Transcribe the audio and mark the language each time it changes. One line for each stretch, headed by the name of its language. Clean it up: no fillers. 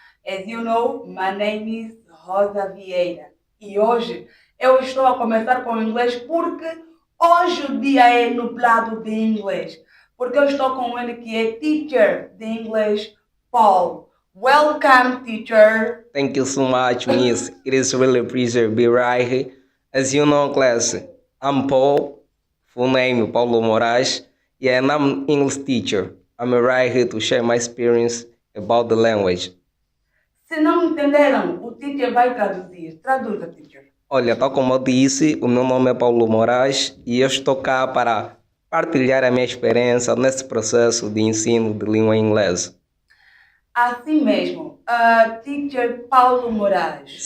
English: As you know, my name is Rosa Vieira.
Portuguese: E hoje eu estou a começar com o inglês porque hoje o dia é nublado de inglês. Porque eu estou com ele que é teacher de inglês, Paul.
English: Welcome, teacher. Thank you so much, Miss. It is really a pleasure to be right here. As you know, class, I'm Paul, full name Paulo Moraes, and I'm English teacher. I'm right here to share my experience about the language.
Portuguese: Se não entenderam, o teacher vai traduzir. Traduza, teacher. Olha, tal como eu disse, o meu nome é Paulo Moraes e eu estou cá para partilhar a minha experiência nesse processo de ensino de língua inglesa. Assim mesmo, teacher Paulo Moraes.